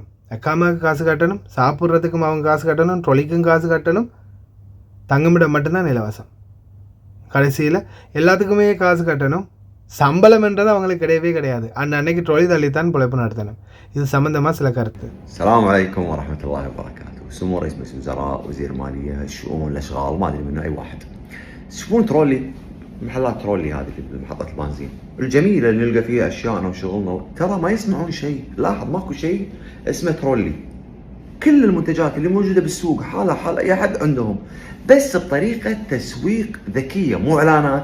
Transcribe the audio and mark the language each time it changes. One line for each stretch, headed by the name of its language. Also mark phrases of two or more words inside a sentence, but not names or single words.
Tamil: அக்காமாவுக்கு காசு கட்டணும், சாப்பிட்றதுக்கும் அவங்க காசு கட்டணும், ட்ரொலிக்கும் காசு கட்டணும், தங்குமிடம் மட்டும்தான் இலவசம். கடைசியில் எல்லாத்துக்குமே காசு கட்டணும், சம்பளம்ன்றது அவங்களுக்கு கிடையவே கிடையாது. அன்னைக்கு ட்ரொலி தள்ளித்தான் பிழைப்பு நடத்தணும். இது சம்பந்தமாக சில கருத்து.
Arabic: السلام عليكم ورحمة الله وبركاته. سمو رئيس مجلس الوزراء، وزير مالية، الشؤون، الأشغال، ما أدري منه أي واحد. تشوفون ترولي، محلات ترولي هذه في محطة البنزين الجميلة اللي نلقى فيها أشياءنا وشغلنا، ترى ما يسمعون شيء. لاحظ ماكو شيء اسمه ترولي. كل المنتجات اللي موجودة بالسوق حالة أي حد عندهم، بس بطريقة تسويق ذكية، مو إعلانات.